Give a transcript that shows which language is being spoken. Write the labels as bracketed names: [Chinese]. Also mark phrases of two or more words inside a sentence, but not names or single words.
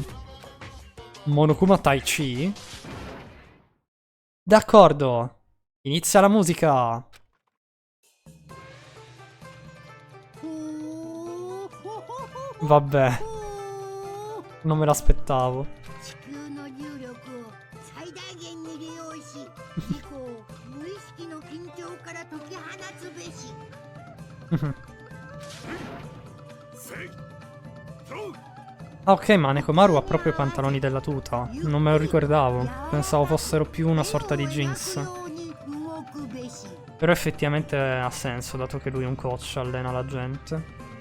[Italian] Monokuma Tai Chi? D'accordo, inizia la musica. Vabbè, non me l'aspettavo. [Japanese] 地球の重力を最大限に利用し、事故を無意識の緊張から解き放つべし。 [Italian] Ah, ok, ma Nekomaru ha proprio i pantaloni della tuta. Non me lo ricordavo. Pensavo fossero più una sorta di jeans. Però effettivamente ha senso, dato che lui è un coach, allena la gente.